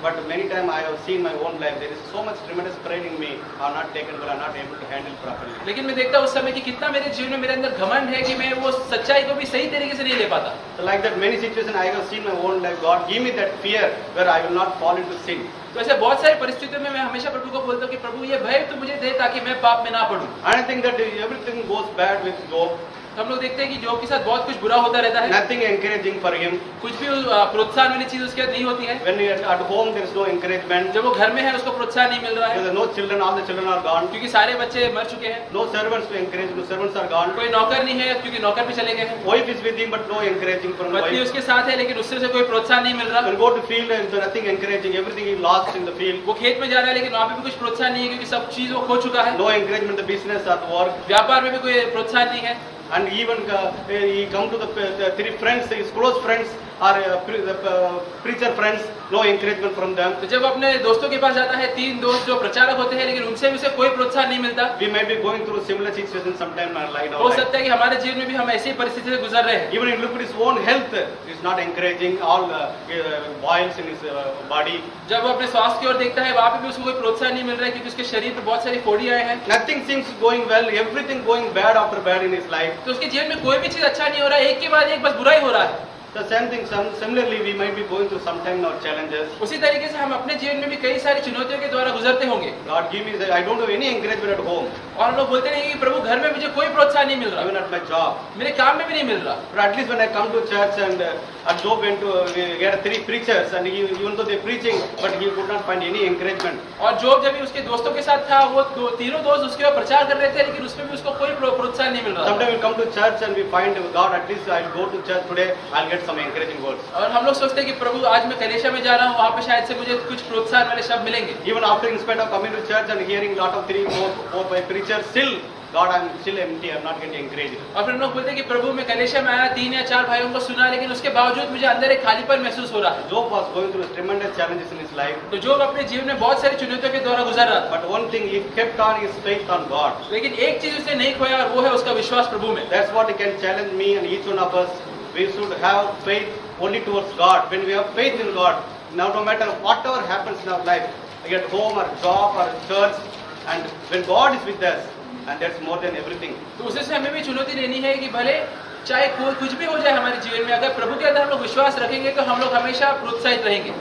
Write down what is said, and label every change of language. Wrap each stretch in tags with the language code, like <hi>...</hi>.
<en>but many times I have seen my own life. There is so much tremendous pride in me. I am not taken, but I am not able to handle properly.</en> <hi>लेकिन मैं देखता हूँ उस समय कि कितना मेरे जीवन में मेरे अंदर घमंड है कि मैं वो सच्चाई को भी सही तरीके से नहीं ले पाता।</hi> <en>So like that, many situations I have seen my own life. God, give me that fear where I will not fall into sin.</en> <hi>तो ऐसे बहुत सारी परिस्थितियों में मैं हमेशा प्रभु को बोलता हूँ कि प्रभु ये भय तो मुझे दे ताकि मैं पाप में ना पड़ूं।</hi> <en>And I think that everything goes bad with Job.</en> <hi>तो हम लोग देखते हैं कि जॉब के साथ बहुत कुछ बुरा होता रहता है,</hi> <en>Nothing encouraging for him.</en> <hi>कुछ भी प्रोत्साहन वाली चीज उसके साथ नहीं होती है।</hi> <en>When he is at home, there is no encouragement.</en> <hi>जब वो घर में है उसको प्रोत्साहन नहीं मिल रहा</hi> <en>There</en> <hi>है,</hi> <en>are no children, all the children are gone.</en> <hi>क्योंकि सारे बच्चे मर चुके हैं।</hi> <en>No servants to encourage, no servants are gone.</en> <hi>कोई नौकर नहीं है क्योंकि नौकर भी चले गए हैं।</hi> <en>Wife is with him, but no encouraging from</en> <hi>पत्नी</hi> <en>wife.</en> <hi>उसके साथ है लेकिन उससे उसे कोई प्रोत्साहन नहीं मिल रहा।</hi> <en>When go to field, there is nothing encouraging. Everything he lost in the field.</en> <hi>वो खेत में जा रहा है लेकिन वहाँ पे भी कुछ प्रोत्साहन नहीं है क्योंकि सब चीज वो खो चुका है।</hi> <en>No encouragement in the business at work.</en> <hi>व्यापार में भी कोई प्रोत्साहन नहीं है।</hi> <en>And even he come to the three friends, his close friends or preacher friends, no encouragement from them.</en> <hi>तो जब अपने दोस्तों के पास जाता है, 3 दोस्त जो प्रचारक होते हैं लेकिन उनसे भी उसे कोई प्रोत्साहन नहीं मिलता।</hi> <en>We may be going through similar situations sometime in our life.</en> <hi>हो सकता है कि हमारे जीवन में भी हम ऐसी परिस्थिति से गुजर रहे हैं।</hi> <en>Even if you look at his own health, is not encouraging. All boils in his body.</en> <hi>जब वो अपने स्वास्थ्य की ओर देखता है, वहाँ पे भी उसको कोई प्रोत्साहन नहीं मिल रहा है क्योंकि उसके शरीर पर बहुत सारी फोड़ी आए हैं।</hi> <en>Nothing seems going well. Everything going bad after bad in his life.</en> <hi>तो उसके जीवन में कोई भी चीज अच्छा नहीं हो रहा है, एक के बाद एक बस बुरा ही हो रहा है।</hi> <en>The same thing. Similarly, we might be going through sometime our challenges.</en> <hi>उसी तरीके से हम अपने जीवन में भी कई सारी चुनौतियों के द्वारा गुजरते होंगे।</hi> <en>God give me. I don't have any encouragement at home.</en> <hi>और हम लोग बोलते नहीं कि प्रभु घर में मुझे कोई प्रोत्साहन नहीं मिल रहा,</hi> <en>Even at my job.</en> <hi>मेरे काम में भी नहीं मिल रहा।</hi> <en>But at least when I come to church and at Job went to get 3 preachers and even though they preaching, but he could not find any encouragement.</en> <hi>और job जब भी उसके दोस्तों के साथ था, वो तीनों दोस्त उसके ऊपर प्रचार कर रहे थे लेकिन उसमें भी उसको कोई प्रोत्साहन नहीं मिल रहा।</hi> <en>Sometimes we come to church and we find God. At least I'll go to church today. I'll get some encouraging words.</en> <hi>और हम लोग सोचते हैं कि प्रभु आज मैं कलीसिया में जा रहा हूँ, वहाँ पे शायद से मुझे कुछ प्रोत्साहन वाले शब्द मिलेंगे।</hi> <en>Even after, in spite of coming to church and hearing lot of 3, 4, 5 preachers, still God, I'm still empty. I'm not getting encouraged.</en> <hi>और फिर हम लोग बोलते हैं कि प्रभु मैं कलीसिया में आया, 3 या 4 भाइयों को सुना लेकिन उसके बावजूद मुझे अंदर एक खालीपन महसूस हो रहा है।</hi> <en>Job was going through tremendous challenges in his life.</en> <hi>तो जॉब अपने जीवन में बहुत सारी चुनौतियों के द्वारा गुजर रहा था,</hi> <en>But one thing, he kept on his faith on God.</en> <hi>लेकिन एक चीज उसने नहीं खोया और वो है उसका विश्वास प्रभु में।</hi> <en>That's what he can challenge me and each one of us. We should have faith only towards God. When we have faith in God, now no matter whatever happens in our life, at home or job or church, and when God is with us, and that's more than everything.</en> <hi>तो उसी से हमें भी चुनौती लेनी है कि भले चाहे कोई कुछ भी हो जाए हमारे जीवन में, अगर प्रभु के अंदर हम लोग विश्वास रखेंगे तो हम लोग हमेशा प्रोत्साहित रहेंगे।</hi>